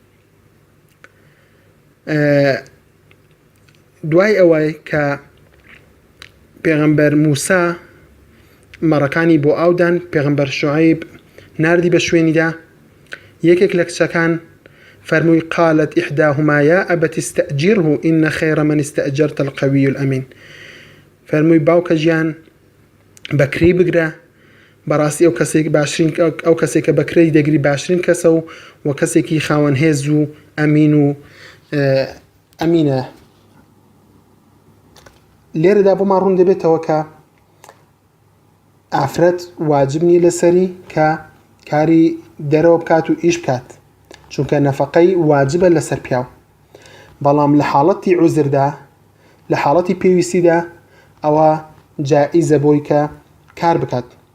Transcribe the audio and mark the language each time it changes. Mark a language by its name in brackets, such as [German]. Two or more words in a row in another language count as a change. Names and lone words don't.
[Central Kurdish] دوای ئەوەی کە پێغەمبەر موسا مەڕەکانی بۆ ئاودان پێغەمبەر شوعەیب ناردی بە شوێنیدا، یەکێک لە کچەکان فەرمووی [Arabic] قالت إحداهما يا أبت استأجره إن خير من استأجرت القوي الأمين. [Central Kurdish] فەرمووی باوکە گیان بەکرەی بگرە، بەڕاستی ئەو کەسێک باشترین ئەو کەسێک کە بەکرەی دەگری باشترین کەسە و کەسێکی خاوەن هێز و ئەمین و ئەمینە. لێرەدا بۆمان ڕوون دەبێتەوە کە ئافرەت واجب نیە لەسەری کە کاری دەرەوە بکات و ئیش بکات، چونکە نەفەقەی واجبە لەسەر پیاو، بەڵام لە حاڵەتی عوزردا لە حاڵەتی پێویستیدا ئەوە جائیزە بۆی کە کار بکات.